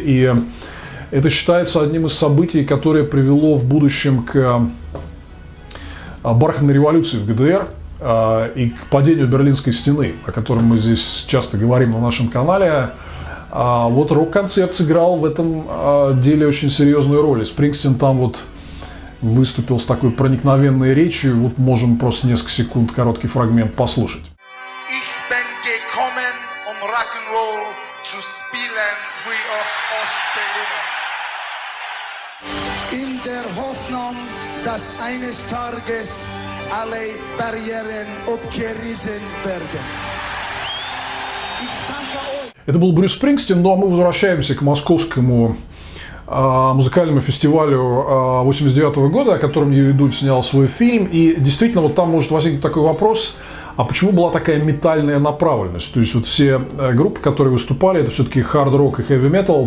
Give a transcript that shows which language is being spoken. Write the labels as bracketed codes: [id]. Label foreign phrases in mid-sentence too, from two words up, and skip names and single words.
[ru] И это считается одним из событий, которое привело в будущем к бархатной революции в ГДР и к падению Берлинской стены, о котором мы здесь часто говорим на нашем канале. Вот рок-концерт сыграл в этом деле очень серьезную роль. Спрингстин там вот выступил с такой проникновенной речью. Вот можем просто несколько секунд, короткий фрагмент послушать. [de] Ich bin gekommen, Rock'n'Roll zu spielen für Ostberliner. In der Hoffnung, dass eines Tages alle Barrieren abgerissen werden. Ich danke euch. [ru] Это был Брюс Спрингстин, ну а мы возвращаемся к московскому музыкальному фестивалю 89 года, о котором Юрий Дудь снял свой фильм. И действительно, вот там может возникнуть такой вопрос, а почему была такая метальная направленность? То есть вот все группы, которые выступали, это все-таки хард-рок и хэви-метал.